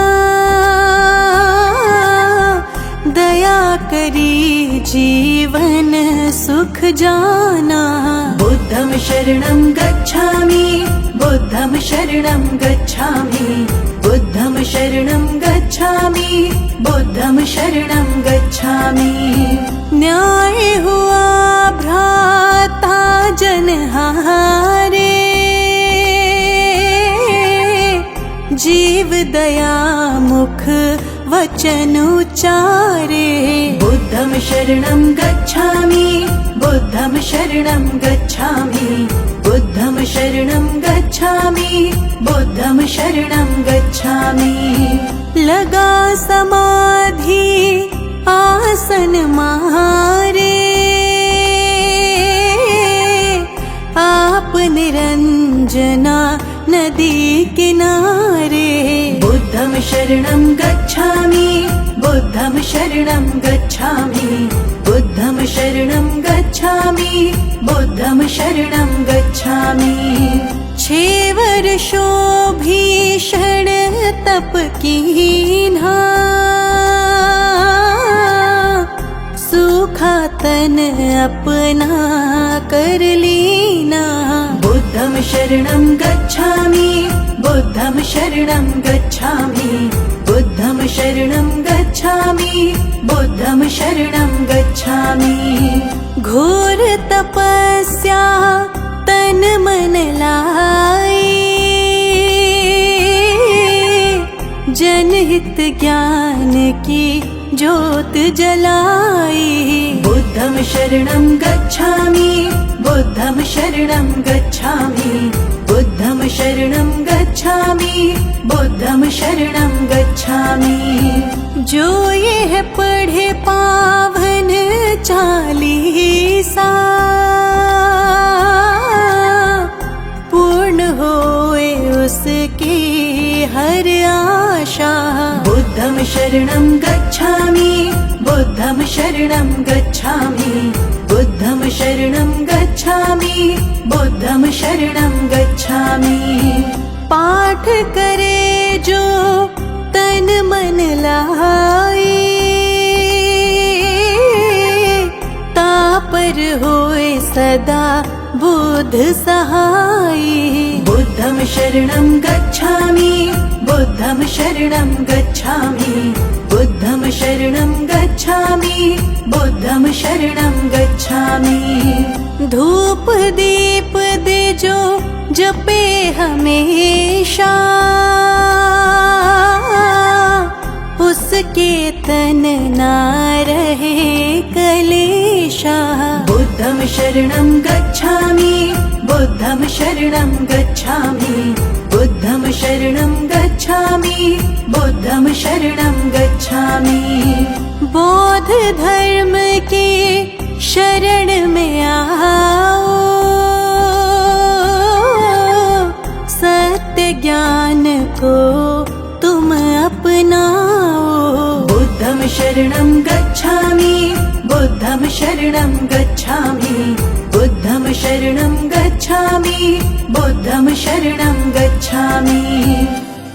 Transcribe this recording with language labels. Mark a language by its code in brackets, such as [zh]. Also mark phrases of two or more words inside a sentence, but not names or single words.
[hi] दया करी जीवन सुख जाना [pi] बुद्धं शरणं गच्छामि बुद्धं शरणं गच्छामि बुद्धं शरणं गच्छामि बुद्धं शरणं गच्छामि [hi] न्याय हुआ भ्राता जनहारे जीव दया मुख वचन उच्चारे [pi] बुद्धं शरणं गच्छामि बुद्धं शरणं गच्छामि बुद्धं शरणं गच्छामि बुद्धं शरणं गच्छामि [hi] लगा समाधि आसन मारे आप निरंजना नदी किनारे [pi] बुद्धं शरणं गच्छामि बुद्धं शरणं गच्छामि बुद्धं शरणं गच्छामि बुद्धं शरणं गच्छामि [hi] 6 वर्षों भीषण तप कीन्हा सूखा तन अपना कर लीना [pi] बुद्धं शरणं गच्छामि बुद्धं शरणं गच्छामि बुद्धं शरणं गच्छामि बुद्धं शरणं गच्छामि [hi] घोर तपस्या तन मन लाई जनहित ज्ञान की ज्योत जलाई बुद्धं [pi] शरणं गच्छामि बुद्धं शरणं गच्छामि बुद्धं शरणं गच्छामि बुद्धं शरणं गच्छामि [hi] जो यह पढ़े पावन चालीसा पूर्ण होए उसकी हर आशा। [pi] बुद्धं शरणं गच्छामि, बुद्धं शरणं गच्छामि, बुद्धं शरणं गच्छामि, बुद्धं शरणं गच्छामि। [hi] पाठ करे जो तन मन लाए, तापर होए सदा बुद्ध सहाय। [pi] बुद्धं शरणं गच्छामि, बुद्धं शरणं गच्छामि, बुद्धं शरणं गच्छामि, बुद्धं शरणं गच्छामि। [hi] धूप दीप दे जो जपे हमेशा, उसके तन ना रहे कलेशा। [pi] बुद्धं शरणं गच्छामि, बुद्धं शरणं गच्छामि, बुद्धं शरणं गच्छामि, बुद्धं शरणं गच्छामि। [hi] बौद्ध धर्म के शरण में आओ, सत्य ज्ञान को तुम अपनाओ। [pi] बुद्धं शरणं गच्छामि, बुद्धं शरणं गच्छामि, बुद्धं शरणं गच्छामि, बुद्धं शरणं गच्छामि।